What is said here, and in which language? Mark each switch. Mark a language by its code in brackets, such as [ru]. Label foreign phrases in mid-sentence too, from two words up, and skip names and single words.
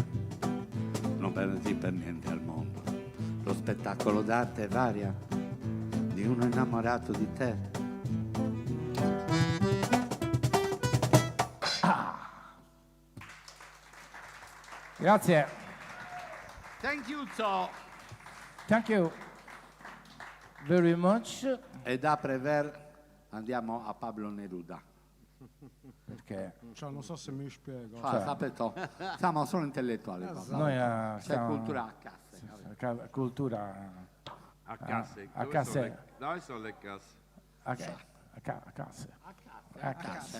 [it] Non perderti per niente al mondo. Lo spettacolo d'arte varia di uno innamorato di te. Grazie. [en] Thank you, so. Thank you very much. [it] E da Prever andiamo a Pablo Neruda. Perché Cioè, non so se mi spiego. Sapete, siamo solo intellettuali. Pablo. noi C'è siamo cultura a casse. cultura A casse. a Dove casse. sono dove sono le casse? a casse. A casse.